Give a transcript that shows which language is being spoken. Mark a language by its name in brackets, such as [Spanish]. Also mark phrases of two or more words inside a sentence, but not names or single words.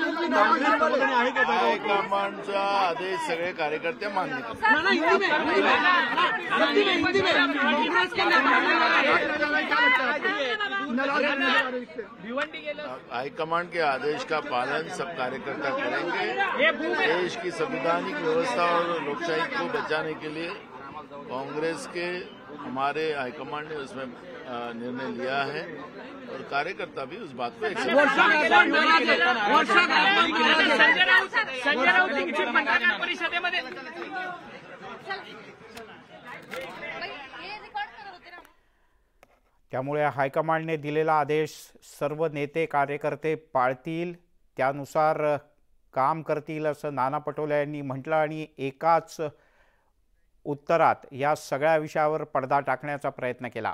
[Marathi] हायकमांडचा आदेश सगळे कार्यकर्ते मान्य करतात। [Hindi] हाईकमांड के आदेश का पालन सब कार्यकर्ता करेंगे। देश की संवैधानिक व्यवस्था और लोकशाही को बचाने के लिए कांग्रेस के हमारे हाईकमांड ने उसमें निर्णय लिया है और कार्यकर्ता भी उस बात को [Marathi] संजय राऊत दीक्षित पत्रकार परिषदेमध्ये त्यामुळे हायकमांडने दिलेला आदेश सर्व नेते कार्यकर्ते पाळतील, त्यानुसार काम करतील असं नाना पटोले यांनी म्हटलं आणि एकाच उत्तरात या सगळ्या विषयावर पडदा टाकण्याचा प्रयत्न केला।